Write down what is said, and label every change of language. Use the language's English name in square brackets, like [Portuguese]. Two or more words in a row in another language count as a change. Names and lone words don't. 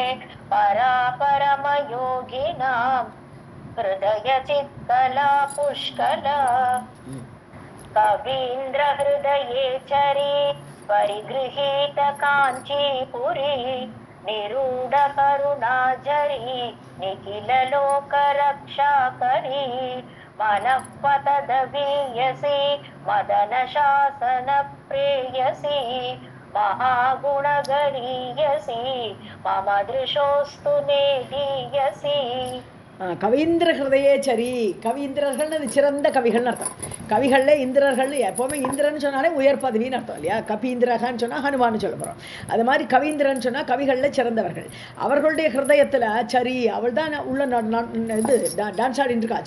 [Sanskrit] परापरमयोगिनां हृदय चित्कला पुष्कला कवीन्द्र हृदये चरी परिगृहीत काञ्चीपुरी निरूढ करुणाजरी निखिल लोक रक्षाकरी मनःपतदवीयसी मदन शासन प्रेयसी महागुणगरीयसी मम दृशोस्तु नेदीयसी. कवीन्द्र हृदये चरी. [Tamil] கவீந்திரர்கள் சிறந்த கவிகள்னு அர்த்தம். கவிகளில் இந்திரர்கள் எப்போவுமே இந்திரன்னு சொன்னாலே உயர் பதவின்னு அர்த்தம் இல்லையா? கபீந்திரகான்னு சொன்னால் ஹனுமான்னு சொல்ல போகிறோம். அது மாதிரி கவீந்திரன்னு சொன்னால் கவிகளில் சிறந்தவர்கள். அவர்களுடைய ஹிருதயத்தில் சரி, அவள் தான் உள்ள இது டான்ஸ் ஆடின்னு இருக்கா.